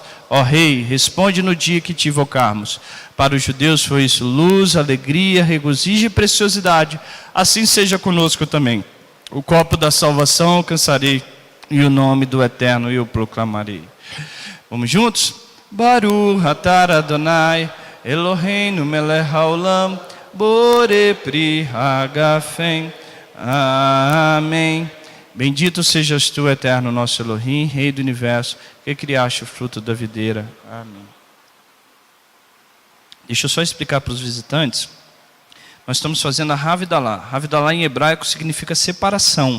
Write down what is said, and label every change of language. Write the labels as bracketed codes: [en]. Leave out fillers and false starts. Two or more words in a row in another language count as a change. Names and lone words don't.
[pt] Ó Rei, responde no dia que te invocarmos. Para os judeus foi isso luz, alegria, regozijo e preciosidade. Assim seja conosco também. O copo da salvação alcançarei, e o nome do Eterno eu proclamarei. Vamos juntos? [he] ברוך אתה אדוני, אלוהינו מלך העולם, בורא פרי הגפן. [pt] Amém. Bendito sejas tu, Eterno, nosso Elohim, Rei do Universo, que criaste o fruto da videira. Amém. Deixa eu só explicar para os visitantes. Nós estamos fazendo a Havdalah. Havdalah em hebraico significa separação.